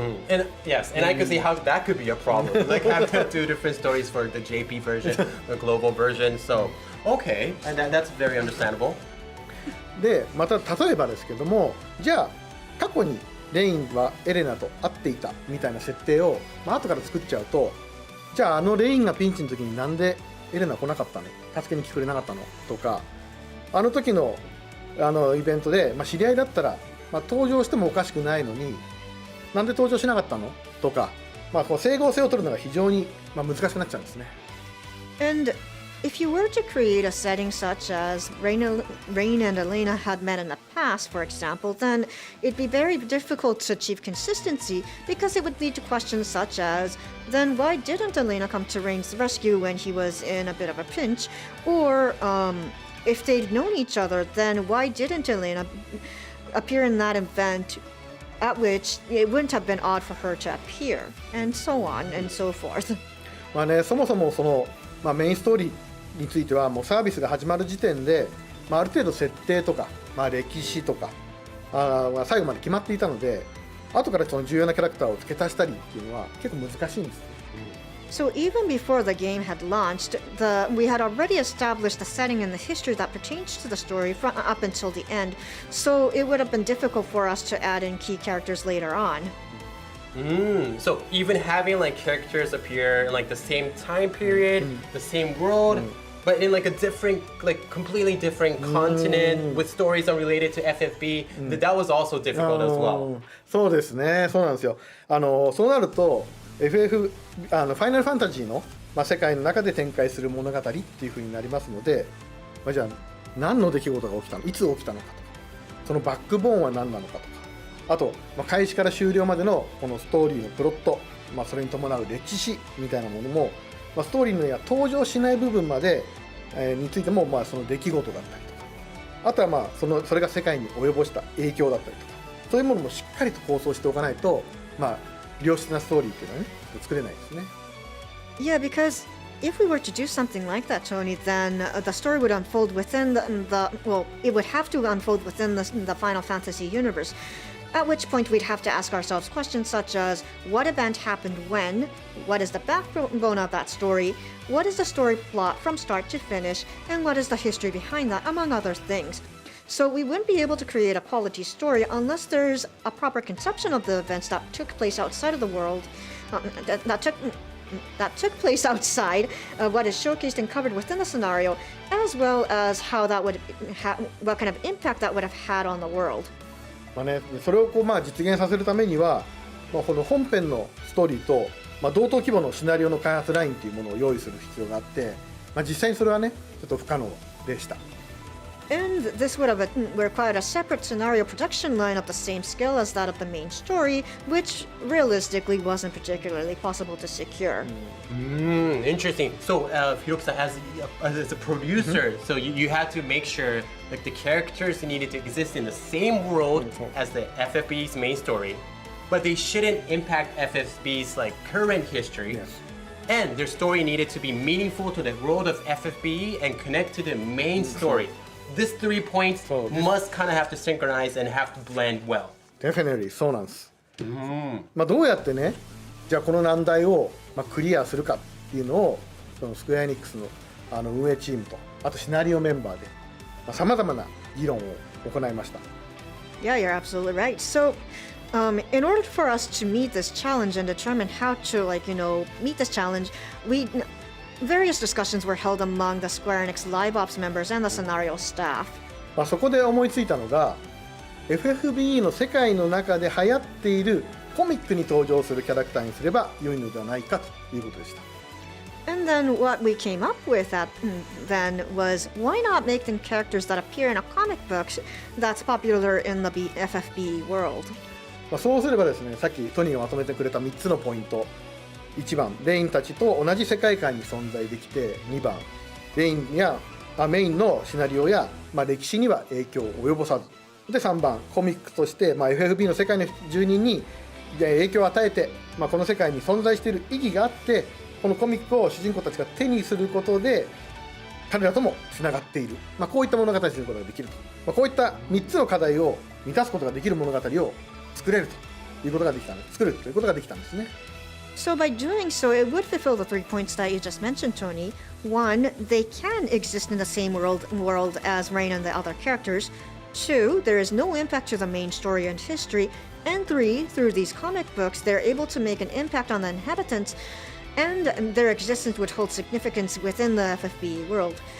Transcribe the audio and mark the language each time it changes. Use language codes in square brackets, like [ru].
[en] And yes, and I could see how that could be a problem. Like have two different stories for the JP version, the global version. So okay, and that's very understandable. [ja] でまた例えばですけども、じゃあ過去にレインはエレナと会っていたみたいな設定を、まあ後から作っちゃうと、じゃあレインがピンチの時になんでエレナ来なかったの、助けに来てくれなかったのとか、あの時のイベントで、まあ、知り合いだったら、まあ、登場してもおかしくないのになんで登場しなかったのとか、まあ、こう整合性を取るのが非常に、まあ、難しくなっちゃうんですね。 [en] And if you were to create a setting such as Rain and Elena had met in the past, for example, then it'd be very difficult to achieve consistency, because it would lead to questions such as, then why didn't Elena come to Rain's rescue when he was in a bit of a pinch? Or if they'd known each other, then why didn't Elena appear in that event at which it wouldn't have been odd for her to appear, and so on and so forth. [ja] まあね、そもそもまあ、メインストーリーについてはもうサービスが始まる時点で、まあ、ある程度設定とか、まあ、歴史とか最後まで決まっていたので、後からその重要なキャラクターを付け足したりっていうのは結構難しいんです。 [en] So even before the game had launched, we had already established the setting and the history that pertains to the story up until the end, so it would have been difficult for us to add in key characters later on. So even having like characters appear in like the same time period, the same world, but in like a different, like completely different continent with stories unrelated to FFB, that was also difficult as well. [ja] そうですね、そうなんですよ。そうなると FF ファイナルファンタジーの、まあ、世界の中で展開する物語っていう風になりますので、まあ、じゃあ何の出来事が起きたの、いつ起きたのかとか、そのバックボーンは何なのかとか、あと、まあ、開始から終了までのこのストーリーのプロット、まあ、それに伴う歴史みたいなものも、まあ、ストーリーには登場しない部分までについても、その出来事だったりとか、あとはそれが世界に及ぼした影響だったりとか、そういうものもしっかりと構想しておかないと、良質なストーリーっていうのはね作れないですね。 [en] Yeah, because if we were to do something like that, Tony, then the story would unfold within it would have to unfold within the Final Fantasy universe. At which point we'd have to ask ourselves questions such as, what event happened when? What is the backbone of that story? What is the story plot from start to finish? And what is the history behind that, among other things? So we wouldn't be able to create a quality story unless there's a proper conception of the events that took place outside of the world, that took place outside what is showcased and covered within the scenario, as well as how that would what kind of impact that would have had on the world. [ja] それを実現させるためには、この本編のストーリーと、同等規模のシナリオの開発ラインというものを用意する必要があって、実際にそれはねちょっと不可能でした。 [en] And this would have required a separate scenario production line of the same scale as that of the main story, which realistically wasn't particularly possible to secure. Interesting. So, Hiroki-san, as a producer, so you had to make sure like the characters needed to exist in the same world as the FFBE's main story, but they shouldn't impact FFBE's like current history. Yes. And their story needed to be meaningful to the world of FFBE and connect to the main story. This 3 points must kind of have to synchronize and have to blend well. [ja] Definitely そうなんです。どうやってね、じゃあこの難題をクリアするかっていうのを、そのスクエアエニックスの運営チームと、あとシナリオメンバーでさまざまな議論を行いました。 [en] Yeah, you're absolutely right. So, in order for us to meet this challenge and determine how to, meet this challenge, various discussions were held among the Square Enix Live Ops members and the scenario staff. [ja] そこで思いついたのが FFBE の世界の中で流行っているコミックに登場するキャラクターにすれば良いのではないかということでした。 [en] And then what we came up with then was, why not make them characters that appear in a comic book that's popular in the FFBE world? [ja] そうすればですね、さっきトニーがまとめてくれた3つのポイント。 1番、レインたちと同じ世界観に存在できて、2番、レインやメインのシナリオや、歴史には影響を及ぼさず、で3番、コミックとして、FFB の世界の住人に影響を与えて、この世界に存在している意義があって、このコミックを主人公たちが手にすることで彼らともつながっている、こういった物語にすることができると、こういった3つの課題を満たすことができる物語を作るということができたんですね。 [en] So by doing so, it would fulfill the 3 points that you just mentioned, Tony. 1, they can exist in the same world as Rain and the other characters. 2, there is no impact to the main story and history. And 3, through these comic books, they're able to make an impact on the inhabitants, and their existence would hold significance within the FFBE world.